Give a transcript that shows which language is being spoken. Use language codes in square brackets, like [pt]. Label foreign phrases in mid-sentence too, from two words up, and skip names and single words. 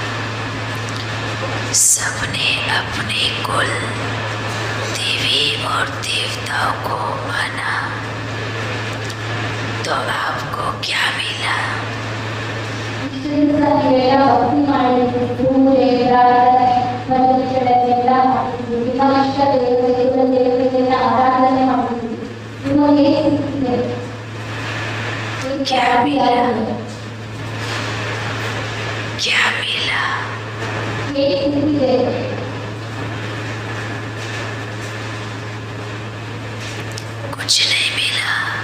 [hi] सबने अपने कुल देवी और देवताओं को माना, तो आपको क्या मिला? [kn] ಭಕ್ತಿ ಮಾರ್ಗ ಪೂಜೆ ಪ್ರಾರ್ಥನೆ ಪರಮೇಶ್ವರನೆಲ್ಲ ಮಾಡ್ತೀವಿ, ನಿಮ್ಮ ಇಷ್ಟ ದೇವತೆಗಳನ್ನ ಆರಾಧನೆ ಮಾಡ್ತೀವಿ। ನಿಮಗೆ [hi] क्या मिला? क्या मिला? कुछ नहीं मिला।